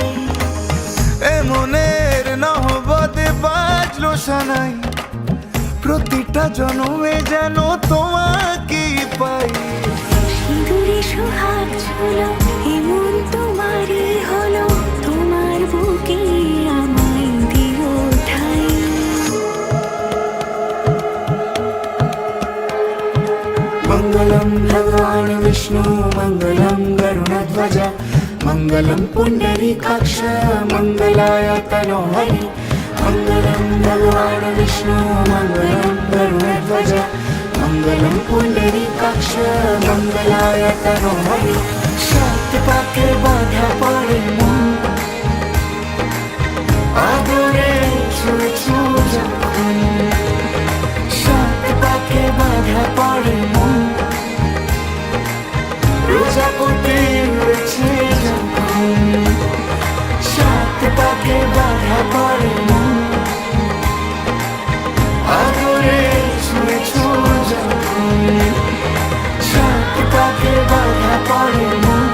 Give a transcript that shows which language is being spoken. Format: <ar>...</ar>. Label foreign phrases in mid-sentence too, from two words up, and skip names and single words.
<bn>এ মনের নহবতে বাজলো সানাই, প্রতিটা জন্মে যেন তোমাকেই পাই। সিঁদুরে সোহাগ ঝুলো এমন তোমারই হলো, তোমার বুকে আমায় দিও ঠাই।</bn> <sa>भगवान् विष्णु मङ्गलं गरुडध्वज मङ्गलं पुण्डरीकाक्ष मङ्गलाय तनोहरि मङ्गलं भगवान् विष्णु मङ्गलं गरुडध्वज मङ्गलं पुण्डरीकाक्ष मङ्गलाय तनोहरि</sa> <bn>সাত পাকে বাধা পড়ে মন আদরে ছুঁয়েছো যখন সাত পাকে বাধা পড়ে মন প্রজাপতি উড়েছে যখন সাত পাকে বাধা পড়ে মন আদরে ছুঁয়েছো যখন সাত পাকে বাধা পড়ে মন</bn>